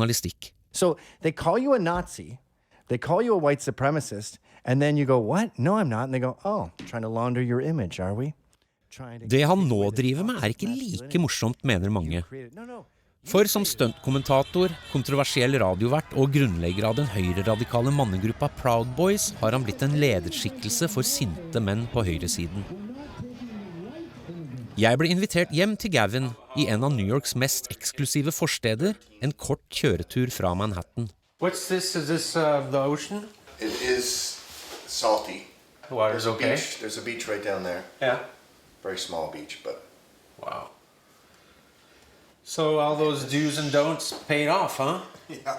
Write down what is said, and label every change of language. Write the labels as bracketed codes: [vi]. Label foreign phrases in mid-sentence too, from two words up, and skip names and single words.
[en] So they call you a Nazi, They call you a white supremacist, and then you go, what? No, I'm not. And they go, oh, trying to launder your image, are we? [no] Det han nå driver med er ikke like morsomt, mener mange. For som stuntkommentator, kontroversiell radiovert og grunnlegger av den høyreradikale mannegruppa Proud Boys har han blitt en lederskikkelse for sinte menn på høyresiden. Jeg ble invitert hjem til Gavin I en av New Yorks mest eksklusive forsteder, en kort kjøretur fra Manhattan. [en] What's this? Is this the ocean? It is salty. The water's okay. There's a beach right down there. Yeah. Very small beach, but... Wow. So all those do's and don'ts paid off, huh? Yeah.